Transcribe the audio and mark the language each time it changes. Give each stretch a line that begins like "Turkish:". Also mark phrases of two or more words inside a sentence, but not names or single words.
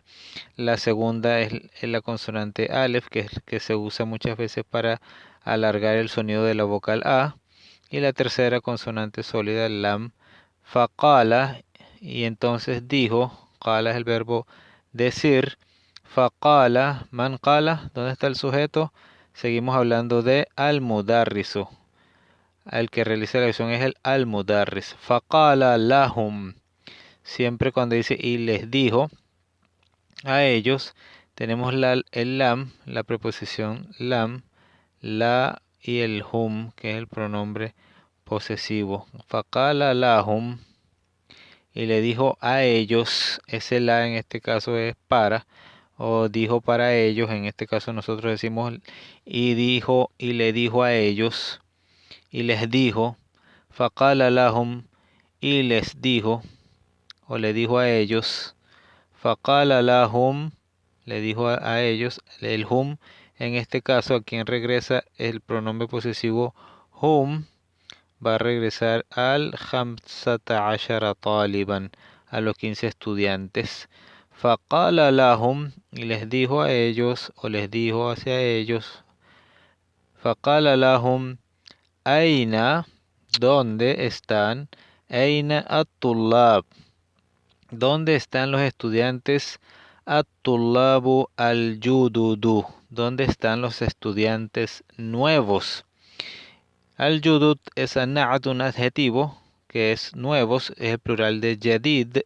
Spanish: La segunda es la consonante alef, que se usa muchas veces para alargar el sonido de la vocal A. Y la tercera consonante sólida, lam. Faqala, y entonces dijo. Qala es el verbo decir.
Arabic: فقال، من قال,
Spanish: ¿dónde está el sujeto? Seguimos hablando de al-mudarrisu. El que realiza la acción es el al-mudarris.
Arabic: فقال لهم.
Spanish: Siempre cuando dice y les dijo a ellos, tenemos el lam, la preposición lam, la y el hum, que es el pronombre posesivo.
Arabic: فقال لهم,
Spanish: y le dijo a ellos. Ese la en este caso es para, o dijo para ellos. En este caso nosotros decimos y dijo y le dijo a ellos, y les dijo.
Arabic: فقال لهم,
Spanish: y les dijo, o le dijo a ellos.
Arabic: فقال لهم,
Spanish: le dijo a ellos. El hum, en este caso, a quien regresa el pronombre posesivo hum, va a regresar al
Arabic: خمسة عشر طالبا,
Spanish: a los 15 estudiantes.
Arabic: فقال لهم,
Spanish: y les dijo a ellos, o les dijo hacia ellos.
Arabic: فقال لهم، أين,
Spanish: ¿dónde están?
Arabic: أين الطلاب,
Spanish: ¿dónde están los estudiantes?
Arabic: الطلاب الجدد,
Spanish: ¿dónde están los estudiantes nuevos? Al-yudud es na'at, un adjetivo que es nuevos, es el plural de jadid.